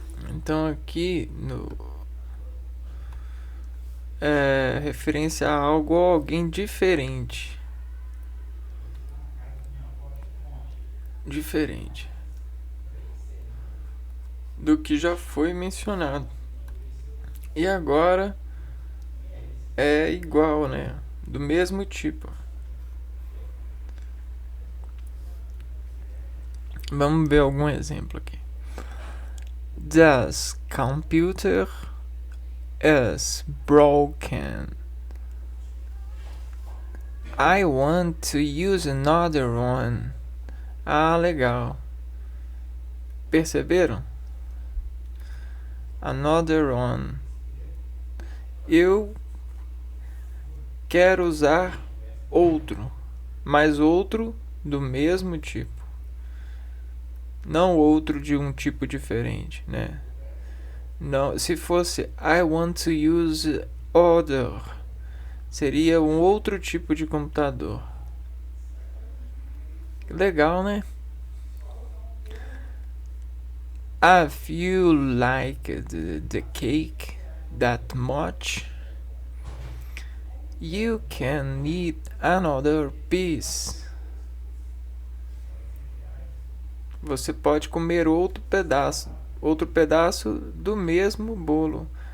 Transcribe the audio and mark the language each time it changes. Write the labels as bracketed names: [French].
[Portuguese] Então aqui no referência a algo ou alguém diferente do que já foi mencionado. E agora é igual, né? Do mesmo tipo. Vamos ver algum exemplo aqui. [English] This computer is broken. I want to use another one. [Portuguese] Ah, legal. Perceberam? [English] Another one. [Portuguese] Eu quero usar outro, mas outro do mesmo tipo. Não outro de um tipo diferente, né? Não, se fosse [English] I want to use other, [Portuguese] seria um outro tipo de computador. Legal, né? [English] If you like the cake that much, you can eat another piece. [Portuguese] Você pode comer outro pedaço do mesmo bolo.